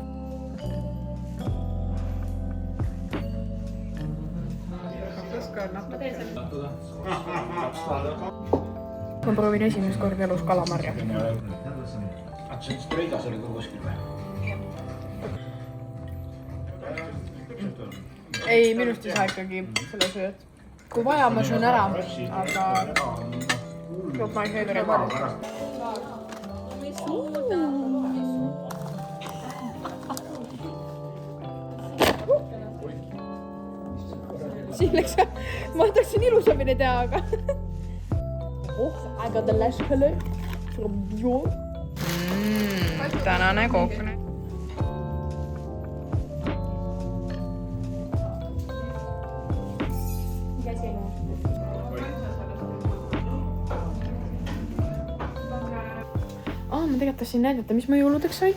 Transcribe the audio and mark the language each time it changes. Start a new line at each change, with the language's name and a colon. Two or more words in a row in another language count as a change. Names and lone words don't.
Estonian: Ma proovin esimest korda elus kalamarja. See Reidas oli ka kuskil või? Ei, minust ei saa ikkagi selle sööd. Kui vaja, ma söön ära, aga
English: not my favorite.
Estonian: Siin läks, ma tahtsin ilusamini teha, aga
English: I got the lash color from Dior.
Estonian: Tänane kook. Ma tegelikult tahtsin näidata, mis ma jõuludeks sain.